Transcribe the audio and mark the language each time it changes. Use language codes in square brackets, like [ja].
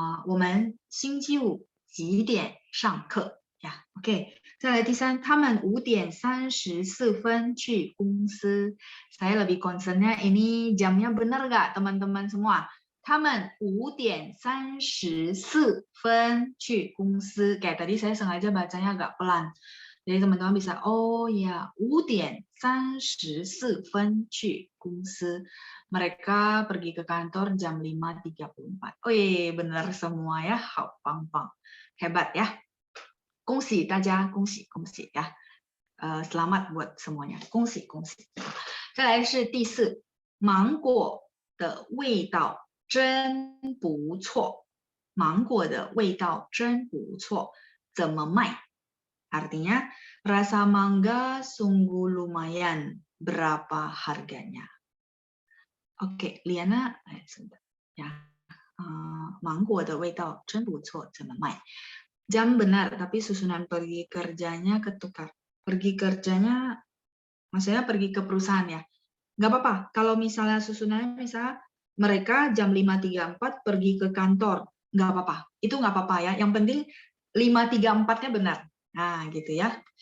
[zh] 我们星期五几点上课呀 ？OK， 再来第三，他们5点34分去公司。 [id] Saya lebih concernnya ini jamnya benar nggak teman-teman semua? [zh] 他们5点34分去公司。 [id] Kayak tadi saya sengaja bacanya agak pelan. Jadi teman-teman bisa, oh ya, [zh] 5点34分去公司。 [id] Mereka pergi ke kantor jam 5.34. Oh iya, benar semua ya. [zh] Hao pang pang. [id] Hebat ya. [zh] 恭喜大家，恭喜 [id] ya. Selamat buat semuanya. 恭喜。 [zh] 再来是第4，芒果的味道真不错。芒果的味道真不错。怎么卖？ [id] Artinya, rasa mangga sungguh lumayan. Berapa harganya? Oke, Liana, sebentar ya. [zh] 芒果的味道真不错，怎么卖? [id] Jam benar, tapi susunan pergi kerjanya ketukar. Pergi kerjanya, maksudnya pergi ke perusahaan ya. Nggak apa-apa, kalau misalnya susunannya misalnya mereka jam 5.34 pergi ke kantor, nggak apa-apa. Itu nggak apa-apa ya, yang penting 5.34-nya benar. Nah, gitu ya.